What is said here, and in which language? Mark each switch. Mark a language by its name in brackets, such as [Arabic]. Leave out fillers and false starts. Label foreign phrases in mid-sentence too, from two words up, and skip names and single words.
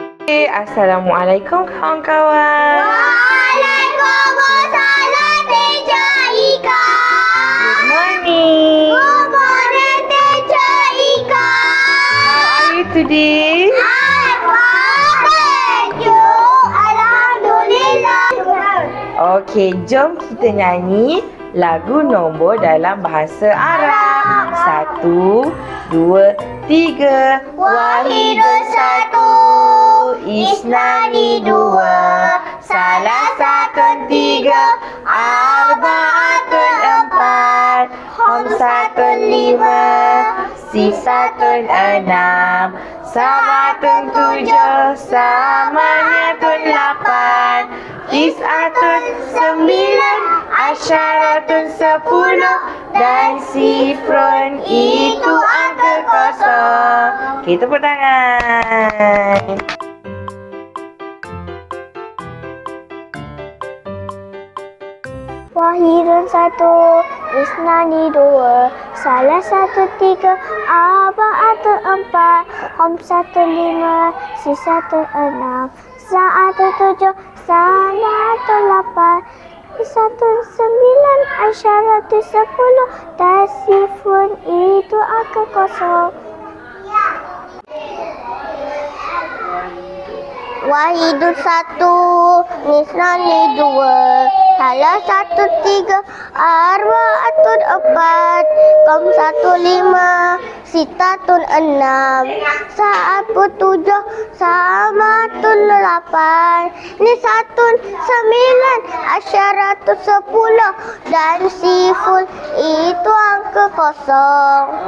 [Malay] Assalamualaikum kawan-kawan. Waalaikumsalam Teacher Ika. [English] Good morning. Good morning Teacher Ika. How are you today? I'm fine, thank you. [Malay] Alhamdulillah. Okey, jom kita nyanyi lagu nombor dalam bahasa Arab. 1, 2, 3. Wahidun satu, isnani dua, salasatun tiga, arba'atun empat, khamsatun lima, sisatun enam, sab'atun tujuh, samaniyatun lapan, tis'atun sembilan, asyaratun sepuluh, dan sifrun itu angka kosong. Okey, tepuk tangan. Wahidun satu, isnani dua, salasatun tiga, arba'atun empat, khamsatun lima, sisatun enam, sa'atun tujuh, salatun lapan, tis'atun sembilan, asyaratun sepuluh, dan sifun itu angka kosong. Wahidun satu, nisnani dua, salasatun tiga, arba'atun empat, khamsatun lima, sitatun enam, sa'atun tujuh, samatun lapan, nisatun sembilan, asyaratun sepuluh, dan sifun itu angka kosong.